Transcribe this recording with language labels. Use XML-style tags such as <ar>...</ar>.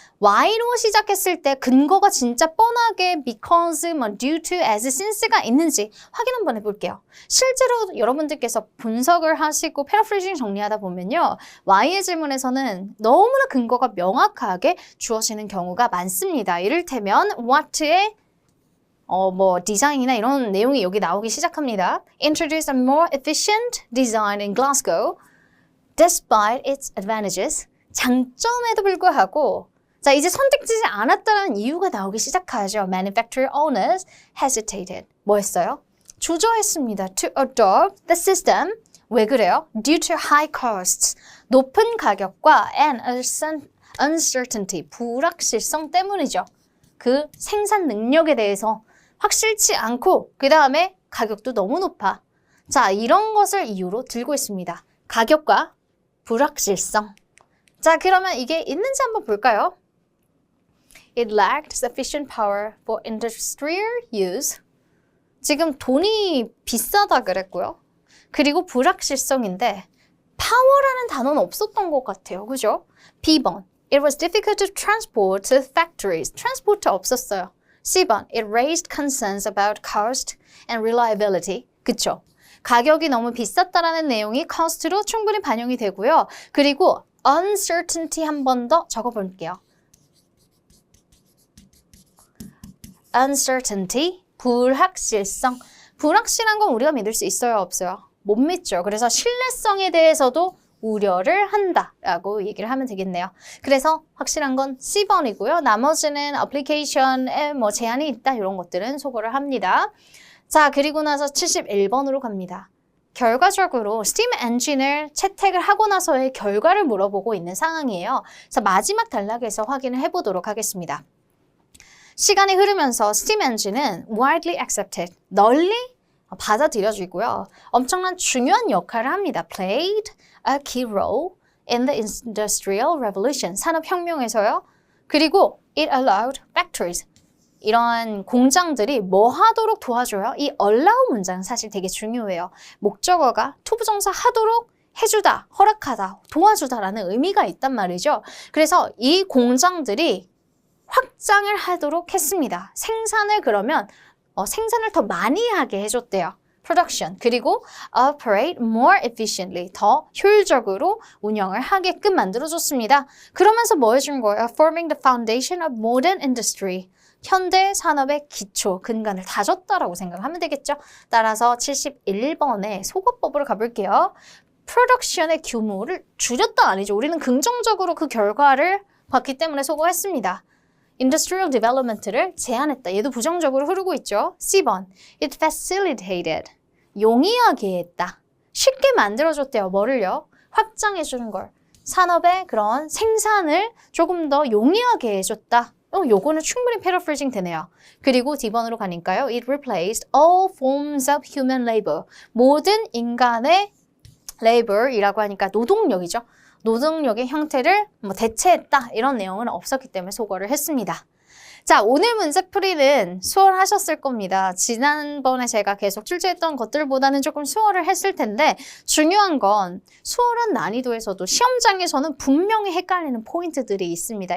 <ko>Y로 시작했을 때 근거가 진짜 뻔하게 because, due to, as, since가 있는지 확인 한번 해볼게요. 실제로 여러분들께서 분석을 하시고 패러프레이징 정리하다 보면요. Y의 질문에서는 너무나 근거가 명확하게 주어지는 경우가 많습니다. 이를테면 Watt의 디자인이나 이런 내용이 여기 나오기 시작합니다.</ko> <en>Introduce a more efficient design in Glasgow despite its advantages.</en> <ko>장점에도 불구하고 자, 이제 선택되지 않았다는 이유가 나오기 시작하죠.</ko> <en>Manufacturer owners hesitated.</en> <ko>뭐 했어요? 주저했습니다.</ko> <en>To adopt the system.</en> <ko>왜 그래요?</ko> <en>Due to high costs.</en> <ko>높은 가격과</ko> <en>and uncertainty.</en> <ko>불확실성 때문이죠. 그 생산 능력에 대해서 확실치 않고 그 다음에 가격도 너무 높아. 자, 이런 것을 이유로 들고 있습니다. 가격과 불확실성. 자, 그러면 이게 있는지 한번 볼까요?</ko> <en>It lacked sufficient power for industrial use.</en> <ko>지금 돈이 비싸다 그랬고요. 그리고 불확실성인데 power라는 단어는 없었던 것 같아요. 그죠? B번.</ko> <en>It was difficult to transport to factories.</en> <ko>transport 없었어요.</ko> <en>C번, it raised concerns about cost and reliability.</en> <ko>그쵸? 가격이 너무 비쌌다라는 내용이 cost로 충분히 반영이 되고요. 그리고 uncertainty 한 번 더 적어볼게요. uncertainty, 불확실성. 불확실한 건 우리가 믿을 수 있어요, 없어요? 못 믿죠. 그래서 신뢰성에 대해서도 우려를 한다라고 얘기를 하면 되겠네요. 그래서 확실한 건 C번이고요. 나머지는 어플리케이션에 뭐 제한이 있다 이런 것들은 소거를 합니다. 자, 그리고 나서 71번으로 갑니다. 결과적으로 스팀 엔진을 채택을 하고 나서의 결과를 물어보고 있는 상황이에요. 그래서 마지막 단락에서 확인을 해보도록 하겠습니다. 시간이 흐르면서 스팀 엔진은</ko> <en>widely accepted,</en> <ko>널리 받아들여지고요. 엄청난 중요한 역할을 합니다.</ko> <en>played a key role in the Industrial Revolution,</en> <ko>산업혁명에서요. 그리고</ko> <en>it allowed factories,</en> <ko>이런 공장들이 뭐 하도록 도와줘요? 이 allow 문장은 사실 되게 중요해요. 목적어가 투부정사 하도록 해주다, 허락하다, 도와주다라는 의미가 있단 말이죠. 그래서 이 공장들이 확장을 하도록 했습니다. 생산을 그러면 생산을 더 많이 하게 해줬대요.</ko> <en>production.</en> <ko>그리고</ko> <en>operate more efficiently.</en> <ko>더 효율적으로 운영을 하게끔 만들어줬습니다. 그러면서 뭐 해준 거예요?</ko> <en>forming the foundation of modern industry.</en> <ko>현대 산업의 기초, 근간을 다졌다라고 생각하면 되겠죠. 따라서 71번의 소거법으로 가볼게요. production의 규모를 줄였다 아니죠. 우리는 긍정적으로 그 결과를 봤기 때문에 소거했습니다. Industrial Development를 제한했다. 얘도 부정적으로 흐르고 있죠. C번,</ko> <en>it facilitated.</en> <ko>용이하게 했다. 쉽게 만들어줬대요. 뭐를요? 확장해주는 걸. 산업의 그런 생산을 조금 더 용이하게 해줬다. 요거는 충분히 paraphrasing 되네요. 그리고 D번으로 가니까요.</ko> <en>It replaced all forms of human labor.</en> <ko>모든 인간의 labor이라고 하니까 노동력이죠. 노동력의 형태를 대체했다. 이런 내용은 없었기 때문에 소거를 했습니다. 자, 오늘 문제풀이는 수월하셨을 겁니다. 지난번에 제가 계속 출제했던 것들보다는 조금 수월을 했을 텐데 중요한 건 수월한 난이도에서도 시험장에서는 분명히 헷갈리는 포인트들이 있습니다.</ko>